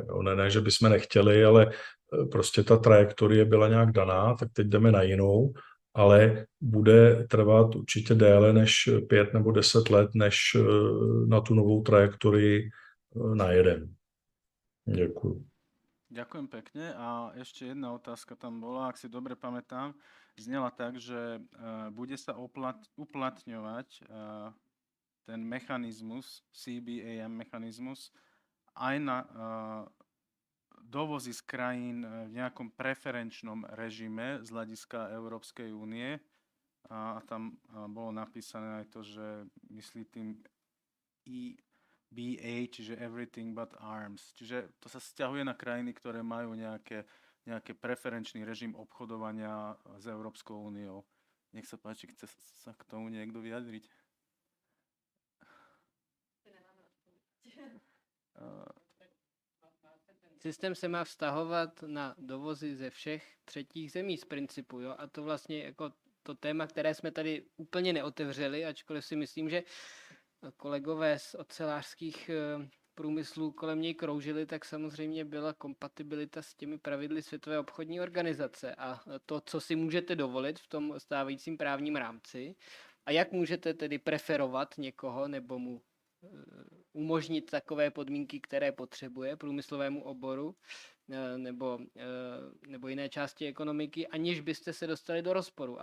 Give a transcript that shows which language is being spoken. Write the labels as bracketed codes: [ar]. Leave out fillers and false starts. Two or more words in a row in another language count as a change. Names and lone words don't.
[cs] Ne, že bychom nechtěli, ale prostě ta trajektorie byla nějak daná, tak teď jdeme na jinou ale bude trvat určitě déle než 5 nebo 10 let, než na tu novou trajektorii najedeme. Děkuji. [sk] Ďakujem pekne a ešte jedna otázka tam bola, ak si dobre pamätám, znela tak, že bude sa uplatňovať ten mechanizmus, CBAM mechanizmus, aj na dovozy z krajín v nejakom preferenčnom režime z hľadiska Európskej únie. A tam bolo napísané aj to, že myslí tým EBA, čiže [en] everything but arms. [sk] Čiže to sa vzťahuje na krajiny, ktoré majú nejaký preferenčný režim obchodovania s Európskou úniou. Nech sa páči, chce sa k tomu niekto vyjadriť? [cs] Systém se má vztahovat na dovozy ze všech třetích zemí z principu, jo? A to vlastně jako to téma, které jsme tady úplně neotevřeli, ačkoliv si myslím, že kolegové z ocelářských průmyslů kolem něj kroužili, tak samozřejmě byla kompatibilita s těmi pravidly Světové obchodní organizace a to, co si můžete dovolit v tom stávajícím právním rámci a jak můžete tedy preferovat někoho nebo mu umožnit takové podmínky, které potřebuje průmyslovému oboru nebo jiné části ekonomiky, aniž byste se dostali do rozporu.